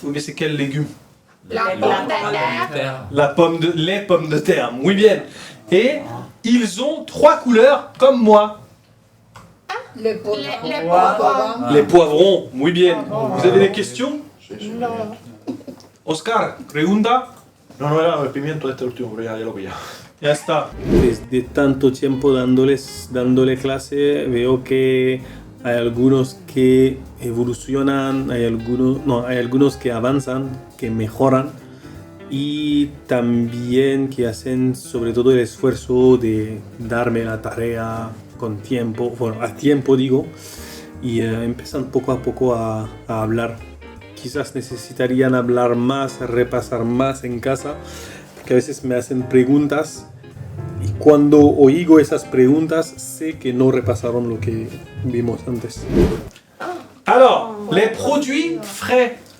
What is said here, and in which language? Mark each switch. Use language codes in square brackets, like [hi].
[fr] Oui, mais c'est quel légume? La La pomme de pomme terre. Terre. Les pommes de terre, oui bien. Et ils ont 3 couleurs comme moi. Le por. Le poivron. Les poivrons, [es] muy bien. [fr] Vous avez des questions? [es] No. Oscar, pregunta. No, no era el pimiento este último, pero ya lo pillaba. Ya está. Desde tanto tiempo dándole clase, veo que hay algunos que evolucionan, hay algunos que avanzan, que mejoran y también que hacen sobre todo el esfuerzo de darme la tarea con tiempo, bueno, a tiempo digo, y empiezan poco a poco a hablar. Quizás necesitarían hablar más, repasar más en casa, porque a veces me hacen preguntas y cuando oigo esas preguntas sé que no repasaron lo que vimos antes. [fr] Alors, les produits frais.